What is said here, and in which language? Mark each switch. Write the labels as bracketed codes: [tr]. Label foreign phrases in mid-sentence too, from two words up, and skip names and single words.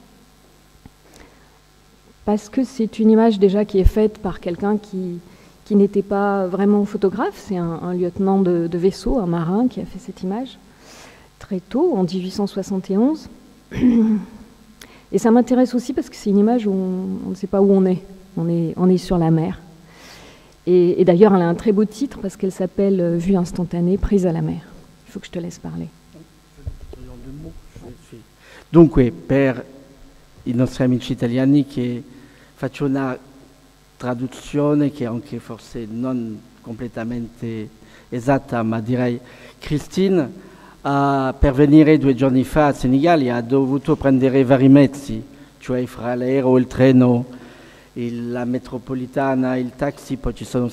[fr] Parce que c'est une image déjà qui est faite par quelqu'un qui n'était pas vraiment photographe, c'est un lieutenant de vaisseau, un marin qui a fait cette image très tôt, en 1871. Et ça m'intéresse aussi parce que c'est une image où on ne sait pas où on est. On est sur la mer. Et d'ailleurs, elle a un très beau titre parce qu'elle s'appelle « Vue instantanée, prise à la mer ». Il faut que je te laisse parler. [it] Dunque, per i nostri amici italiani che faccio una traduzione che è anche forse non completamente esatta, ma direi Christine per venire 2 giorni fa a Senigallia ha dovuto prendere vari mezzi, cioè fra l'aereo, il treno, la metropolitana, il taxi, poi ci sono